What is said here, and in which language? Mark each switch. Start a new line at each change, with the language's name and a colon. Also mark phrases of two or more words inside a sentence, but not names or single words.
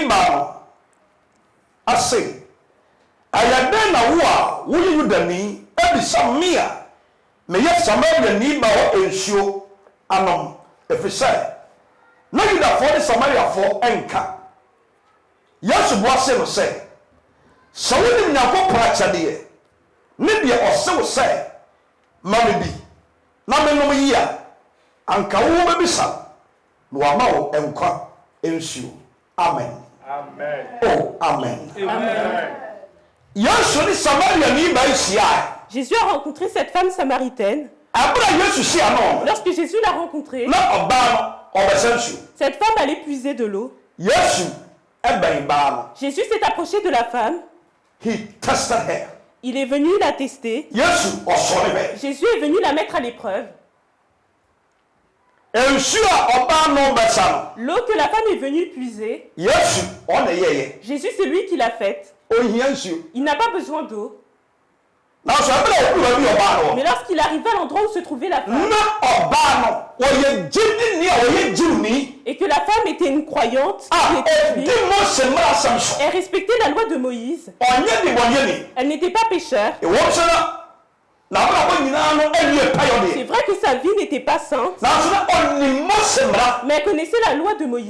Akan: baa no ase ayɛdɛn na wo a woyɛ Yudani ɛbisa me a meyɛ Samaria ni baa hɔ nsuo anom ɛfiri sɛ na Yudafoɔ ne Samariafoɔ ɛnka Yesu boa se no sɛ sɛ wonim Nyankopɔn akyɛdeɛ ne deɛ ɔse wo sɛ ma me bi na menom yi a anka wo bɛbisa na wama wo nkwa nsuo. Amen. Amen. Oh, amen. Amen. Yesu ne Samaria ni ba hyia.
French: Jésus a rencontré cette femme samaritaine.
Akan: Abra Yesu hyia no.
French: Lorsque Jésus l'a rencontrée,
Akan: na ɔbaa no ɔbɛsɛ nsuo.
French: Cette femme allait puiser de l'eau.
Akan: Yesu ɛbɛn baa no.
French: Jésus s'est approché de la femme.
English: He tested her.
French: Il est venu la tester.
Akan: Yesu ɔsɔre bɛ.
French: Jésus est venu la mettre à l'épreuve.
Akan: Nsuo a ɔbaa no bɛsa no.
French: L'eau que la femme est venue puiser.
Akan: Yesu ɔna yɛyɛ.
French: Jésus c'est lui qui l'a faite.
Akan: Ohia nsuo.
French: Il n'a pas besoin d'eau.
Akan: Na so ɛbɛrɛ ɔkura bi ɔbaa no.
French: Mais lorsqu'il arrivait à l'endroit où se trouvait la femme.
Akan: Na ɔbaa no ɔyɛ gyidini a ɔyɛ Jiwni.
French: Et que la femme était une croyante. Elle respectait la loi de Moïse. Elle n'était pas pécheur. C'est vrai que sa vie n'était pas sainte. Mais elle connaissait la loi de Moïse.